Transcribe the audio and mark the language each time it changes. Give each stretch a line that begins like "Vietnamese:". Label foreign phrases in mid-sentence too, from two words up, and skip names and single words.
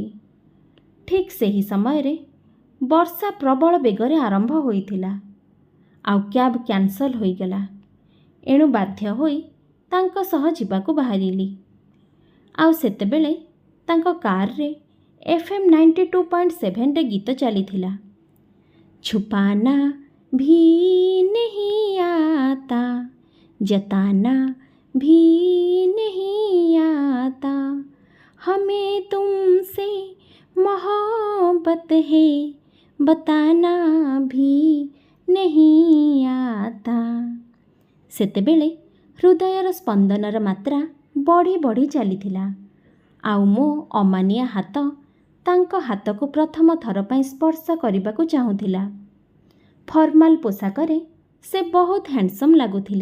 Odia: ଠିକ୍ ସେହି ସମୟରେ ବର୍ଷା ପ୍ରବଳ ବେଗରେ ଆରମ୍ଭ ହୋଇଥିଲା, ଆଉ
English: cab cancel
Odia: ହୋଇଗଲା। ଏଣୁ ବାଧ୍ୟ ହୋଇ ତାଙ୍କ ସହ ଯିବାକୁ ବାହାରିଲି। ଆଉ ସେତେବେଳେ ତାଙ୍କ କାର୍ରେ FM 92.7ରେ ଗୀତ ଚାଲିଥିଲା,
Hindi: ଛୁପାନା भी नहीं आता, जताना भी नहीं आता, हमें तुमसे मोहब्बत है, बताना भी नहीं आता।
Odia: ସେତେବେଳେ ହୃଦୟର ସ୍ପନ୍ଦନର ମାତ୍ରା ବଢ଼ି ବଢ଼ି ଚାଲିଥିଲା, ଆଉ ମୋ ଅମାନିଆ ହାତ ତାଙ୍କ ହାତକୁ ପ୍ରଥମ ଥର ପାଇଁ ସ୍ପର୍ଶ କରିବାକୁ ଚାହୁଁଥିଲା। ଫର୍ମାଲ ପୋଷାକରେ ସେ ବହୁତ ହ୍ୟାଣ୍ଡସମ୍ ଲାଗୁଥିଲେ।